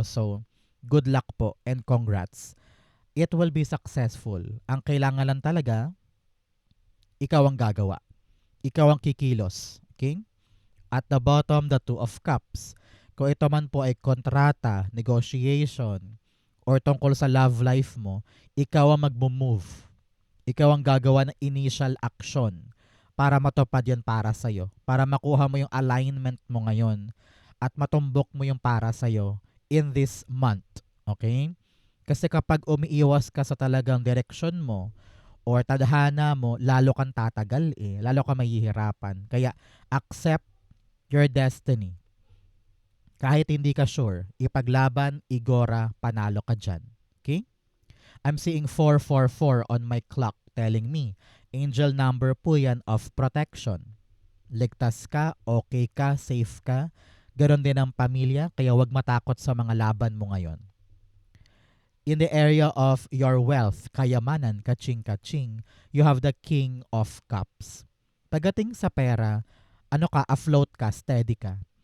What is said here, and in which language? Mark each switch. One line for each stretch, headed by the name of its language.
English: So, good luck po and congrats. It will be successful.
Filipino: Ang kailangan lang talaga, ikaw ang gagawa. Ikaw ang kikilos. Okay?
English: At the bottom, the Two of Cups.
Filipino: Kung ito man po ay kontrata, negotiation, or tungkol sa love life mo, ikaw ang mag-move. Ikaw ang gagawa ng initial action para matupad yan para sa'yo. Para makuha mo yung alignment mo ngayon at matumbok mo yung para sa'yo
English: in this month.
Filipino: Okay? Kasi kapag umiiwas ka sa talagang direction mo or tadhana mo, lalo kang tatagal eh. Lalo kang mahihirapan. Kaya
English: accept your destiny.
Filipino: Kahit hindi ka sure, ipaglaban, igora, panalo ka dyan. Okay?
English: I'm seeing 444 on my clock telling me, angel number po yan of protection.
Filipino: Ligtas ka, okay ka, safe ka. Ganon din ang pamilya, kaya wag matakot sa mga laban mo ngayon.
English: In the area of your wealth, kayamanan, kaching-kaching, you have the King of Cups.
Filipino: Pagdating sa pera, ano ka, afloat ka, steady ka.